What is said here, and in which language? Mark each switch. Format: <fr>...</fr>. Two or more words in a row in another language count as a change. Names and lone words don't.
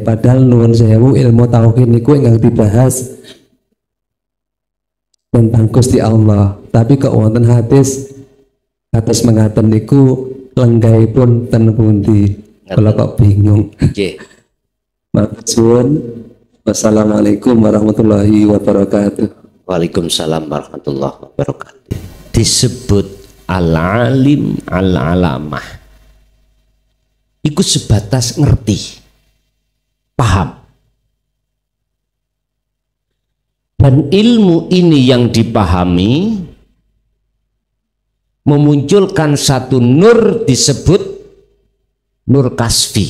<jv>Padahal nuwun sewu ilmu tauhid niku ingkang dibahas tentang Gusti Allah. Tapi kok wonten hadis atas mengaten niku lenggaipun ten pundi? Kalau kok bingung. Nggih.</jv> <ar>Matur والسلام عليكم ورحمة الله وبركاته. وعليكم السلام ورحمة الله وبركاته. Disebut العالم العلامة.</ar> <jv>Iku sebatas ngerti, paham.</jv> <id>Dan ilmu ini yang dipahami memunculkan satu nur disebut</id> <ar>نور كشفي.</ar>